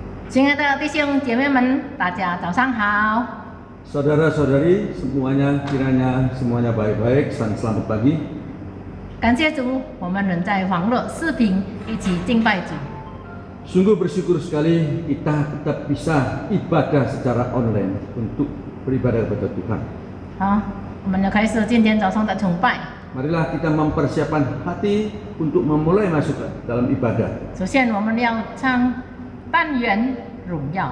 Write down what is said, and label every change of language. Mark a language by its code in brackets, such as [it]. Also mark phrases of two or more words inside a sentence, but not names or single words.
[zh] 亲爱的弟兄姐妹们，大家早上好。 [id] Saudara-saudari semuanya, kiranya semuanya baik-baik dan selamat pagi. [zh] 感谢主，我们能在网络视频一起敬拜主。 [id] Sungguh bersyukur sekali kita tetap bisa ibadah secara online untuk beribadah kepada Tuhan. [zh] 好，我们要开始今天早上的崇拜。 [id] Marilah kita mempersiapkan hati untuk memulai masuk dalam ibadah. [zh] 首先，我们要唱但愿荣耀。